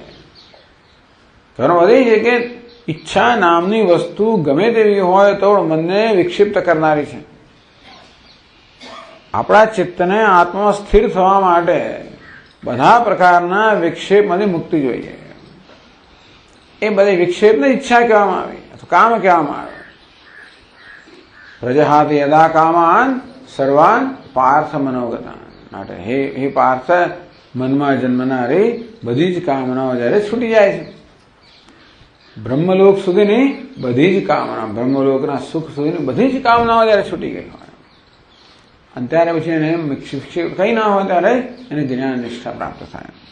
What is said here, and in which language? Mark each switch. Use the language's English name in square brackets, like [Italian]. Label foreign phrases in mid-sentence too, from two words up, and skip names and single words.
[Gujarati] કારણ વધે છે કે ઈચ્છા નામની વસ્તુ ગમે તેવી હોય તો મનને વિક્ષિપ્ત કરનારી છે. આપણા ચિત્તને આત્મામાં સ્થિર થવા માટે બધા પ્રકારના વિક્ષેપમાંથી મુક્તિ જોઈએ. એ બધી વિક્ષેપને ઈચ્છા કહેવામાં આવી, કામ કહેવામાં આવે. [Sanskrit] પ્રજહાતિ યદા કામાન સર્વાન પાર્થ મનોગતાન. [Gujarati] માટે હે પાર્થ, મનમાં જન્મનારી બધી જ કામનાઓ જ્યારે છૂટી જાય છે, બ્રહ્મલોક સુધીની બધી જ કામના, બ્રહ્મલોકના સુખ સુધીની બધી જ કામનાઓ જ્યારે છૂટી ગઈ હોય અને ત્યારે પછી એને કઈ ના હોય ત્યારે એને જ્ઞાન નિષ્ઠા પ્રાપ્ત થાય.